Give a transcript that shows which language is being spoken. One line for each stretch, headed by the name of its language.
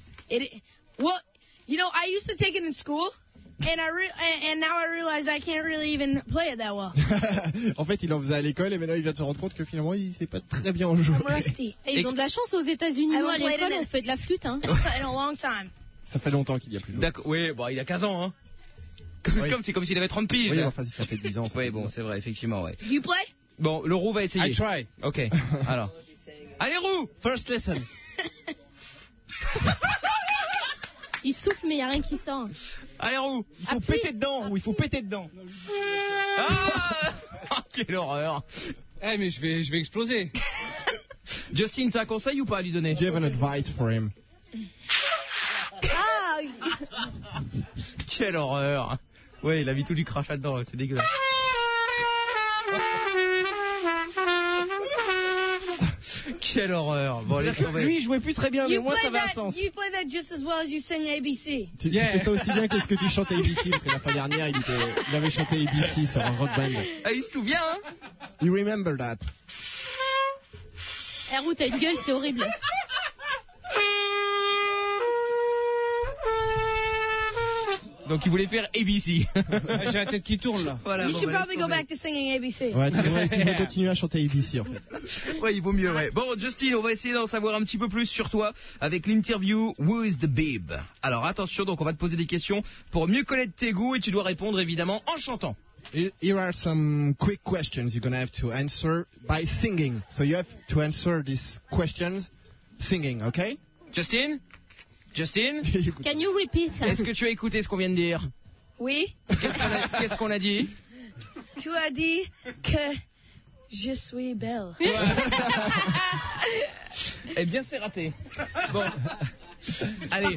English: Well, you know, I used to take it in school. And now I realize I can't really even play it that well.
French: En fait, il en faisait à l'école et maintenant il vient de se rendre compte que finalement il sait pas très bien jouer. Ils ont de la chance aux États-Unis. Moi, à l'école, on fait de la flûte, hein.
English: In a long time.
French: Ça fait longtemps qu'il y a plus. D'accord. Oui, bon, il a 15 ans, hein. Oui. C'est comme s'il avait 30 piges. Oui, enfin, ça fait 10 ans. Oui, bon, c'est vrai, effectivement, ouais.
English: You play?
French: Bon, le roux va essayer.
English: I try.
French: Ok. Alors. Allez, roux.
English: First lesson.
French: Il souffle, mais il y a rien qui sort. Allez, roux. Il faut péter dedans. Ah, quelle horreur. Eh, mais je vais exploser. Justin, t'as un conseil ou pas à lui donner?
English: Do you have an advice for him?
French: Ah. Quelle horreur. Ouais, il a mis tout du crachat dedans, c'est dégueulasse. Quelle horreur. Bon, lui, il jouait plus très bien,
English: you
French: mais moi, ça avait un sens.
English: You play that just as well as you sing ABC.
French: Tu fais ça aussi bien que ce que tu chantes ABC, parce que la fin dernière, il avait chanté ABC sur un rock band. Il se souvient, hein.
English: You remember that.
French: Eh, Roux, t'as une gueule, c'est horrible. Donc, il voulait faire ABC. J'ai la tête qui tourne, là.
English: Voilà, you should probably go back to singing ABC.
French: Ouais, c'est vrai, tu peux continuer à chanter ABC, en fait. Ouais, il vaut mieux, ouais. Bon, Justin, on va essayer d'en savoir un petit peu plus sur toi avec l'interview
English: Who is the Babe.
French: Alors, attention, donc, on va te poser des questions pour mieux connaître tes goûts et tu dois répondre, évidemment, en chantant.
English: Here are some quick questions you're going to have to answer by singing. So, you have to answer these questions singing, okay? Justin? Justin, can you repeat?
French: Est-ce que tu as écouté ce qu'on vient de dire? Oui. Qu'est-ce qu'on a dit? Tu as dit que je suis belle. Ouais. Eh bien, c'est raté. Bon. Allez.